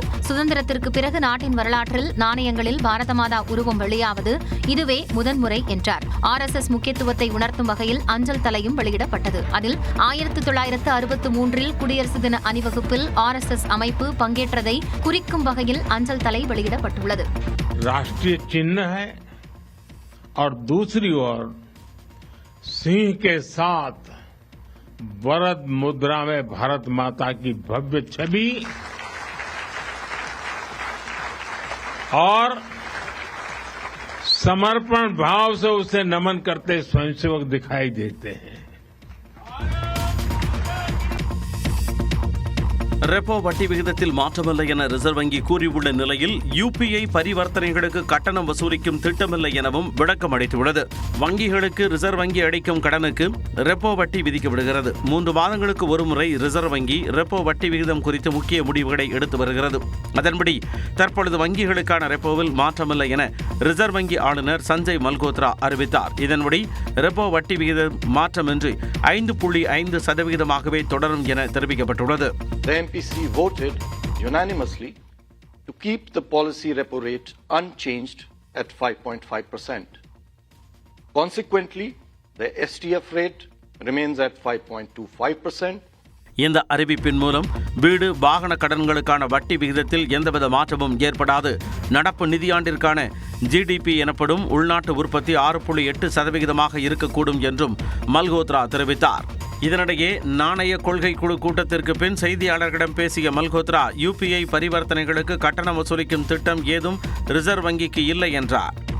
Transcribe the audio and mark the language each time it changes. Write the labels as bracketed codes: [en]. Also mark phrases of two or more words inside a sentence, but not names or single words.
[ta] சுதந்திரத்திற்கு பிறகு நாட்டின் வரலாற்றில் நாணயங்களில் பாரத மாதா உருவம் வெளியாவது இதுவே முதன்முறை என்றார். RSS முக்கியத்துவத்தை உணர்த்தும் வகையில் அஞ்சல் தலையும் வெளியிடப்பட்டது. அதில் 1963 குடியரசு தின அணிவகுப்பில் RSS அமைப்பு பங்கேற்றதை குறிக்கும் வகையில் அஞ்சல் தலை வெளியிடப்பட்டுள்ளது. [hi] राष्ट्रीय चिन्ह है और दूसरी ओर सिंह के साथ वरद मुद्रा में भारत माता की भव्य छवि और समर्पण भाव से उसे नमन करते स्वयंसेवक दिखाई देते हैं. [ta] ரெப்போ வட்டி விகிதத்தில் மாற்றமில்லை என ரிசர்வ் வங்கி கூறியுள்ள நிலையில் UPI பரிவர்த்தனைகளுக்கு கட்டணம் வசூலிக்கும் திட்டமில்லை எனவும் விளக்கம் அளித்துள்ளது. வங்கிகளுக்கு ரிசர்வ் வங்கி அளிக்கும் கடனுக்கு ரெப்போ வட்டி விதிக்கப்படுகிறது. 3 மாதங்களுக்கு ஒருமுறை ரிசர்வ் வங்கி ரெப்போ வட்டி விகிதம் குறித்து முக்கிய முடிவுகளை எடுத்து வருகிறது. அதன்படி தற்பொழுது வங்கிகளுக்கான ரெப்போவில் மாற்றமில்லை என ரிசர்வ் வங்கி ஆளுநர் சஞ்சய் மல்கோத்ரா அறிவித்தார். இதன்படி ரெப்போ வட்டி விகிதம் மாற்றமின்றி 5.5% தொடரும் என தெரிவிக்கப்பட்டுள்ளது. [en] The MPC voted unanimously to keep the policy repo rate unchanged at 5.5%. Consequently, the STF rate remains at 5.25%. [ta] இந்த அறிவிப்பின் மூலம் வீடு வாகன கடன்களுக்கான வட்டி விகிதத்தில் எந்தவித மாற்றமும் ஏற்படாது. நடப்பு நிதியாண்டிற்கான GDP எனப்படும் உள்நாட்டு உற்பத்தி 6.8% இருக்கக்கூடும் என்றும் மல்கோத்ரா தெரிவித்தார். இதனிடையே நாணய கொள்கை குழு கூட்டத்திற்கு பின் செய்தியாளர்களிடம் பேசிய மல்கோத்ரா, UPI பரிவர்த்தனைகளுக்கு கட்டணம் வசூலிக்கும் திட்டம் ஏதும் ரிசர்வ் வங்கிக்கு இல்லை என்றார்.